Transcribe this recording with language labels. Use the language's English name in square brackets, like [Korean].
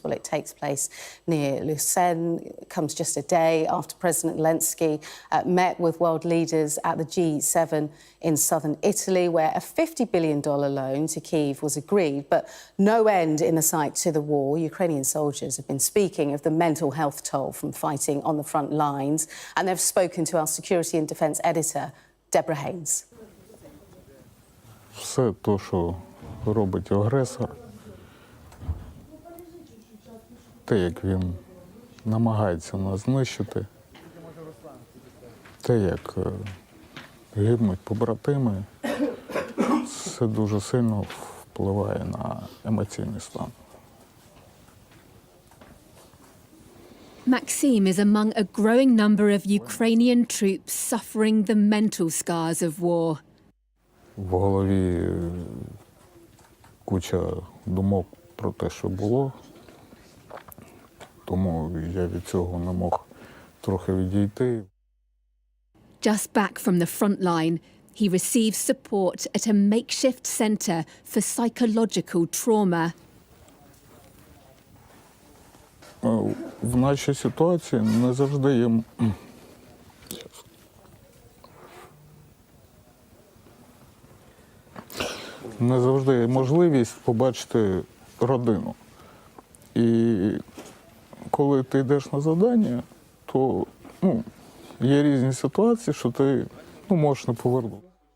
[English] Well, it takes place near Lucerne. It comes just a day after President Zelensky met with world leaders at the G7 in southern Italy, where a $50 billion loan to Kyiv was agreed. But no end in the sight to the war. Ukrainian soldiers have been speaking of the mental health toll from fighting on the front lines, and they've spoken to our security and defence editor, Deborah Haynes. [Ukrainian] Все те, що робить агресор, те, як він намагається нас знищити, те, як гибнуть побратими, це дуже сильно впливає на емоційний стан. [English] Maxim is among a growing number of Ukrainian troops suffering the mental scars of war. [Ukrainian] В голові куча думок про те, що було, тому я від цього не мог трохи відійти. [English] Just back from the front line, he receives support at a makeshift centre for psychological trauma. [Ukrainian] В нашій ситуації не завжди є можливість побачити родину. І коли ти йдеш на завдання, то є різні ситуації, що ти можеш не повернути.